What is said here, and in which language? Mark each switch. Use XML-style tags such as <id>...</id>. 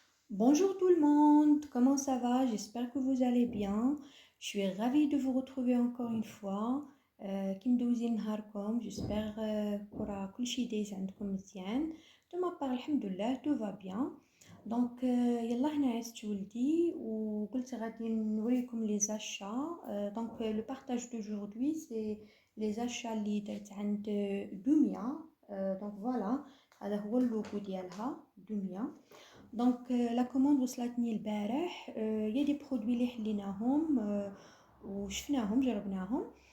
<fr>Bonjour tout le monde, comment ça va? J'espère que vous allez bien. Je suis ravie de vous retrouver encore une fois.</fr> <ar>كي مدوزين نهاركم</ar> <fr>j'espère</fr> <ar>كرة كل شيء دايز عندكم مزيان.</ar> <fr>De ma part الحمد لله tout va bien.</fr> <ar>Donc يلا هنا عزت ولدي وقلت غادي نوريكم les achats.</ar> <fr>Donc le partage d'aujourd'hui c'est les achats</fr> <ar>اللي درت عند دوميا.</ar> <fr>Donc voilà</fr> <ar>هذا هو اللوغو ديالها دوميا. دونك لا كوموند وصلتني البارح. يا دي برودوي اللي حليناهم وشفناهم جربناهم.</ar>